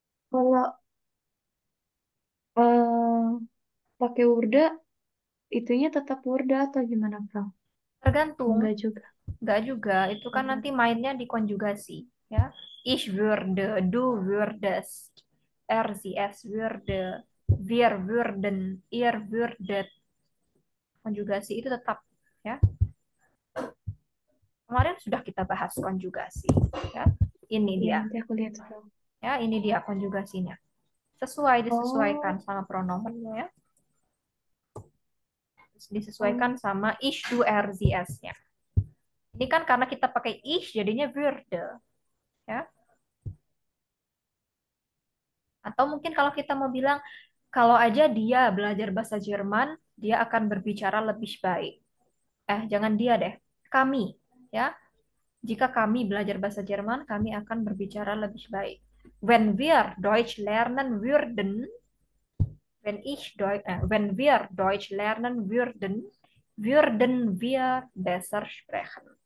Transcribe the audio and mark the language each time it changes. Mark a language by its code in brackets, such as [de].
[id] kalau pakai Wurda, itunya tetap Wurda atau gimana, Frau? Tergantung, Enggak juga. nggak juga. Itu kan nanti mainnya di konjugasi, ya. [de] Ich würde, du würdest, es würde, wir würden, ihr würdet. [id] Konjugasi itu tetap, ya. Kemarin sudah kita bahas konjugasi, ya. Ini Ya, dia, nanti aku lihat, Frau. ya. Ini dia konjugasinya. Sesuai disesuaikan Oh, sama pronomennya, ya. oh, Disesuaikan sama [de] ich, du, es-nya. [id] Ini kan karena kita pakai ich jadinya würde, ya. Atau mungkin kalau kita mau bilang kalau aja dia belajar bahasa Jerman, dia akan berbicara lebih baik. Jangan dia deh. Kami, ya. Jika kami belajar bahasa Jerman, kami akan berbicara lebih baik. [de] When wir Deutsch lernen würden, wenn wir Deutsch lernen würden, würden wir besser sprechen.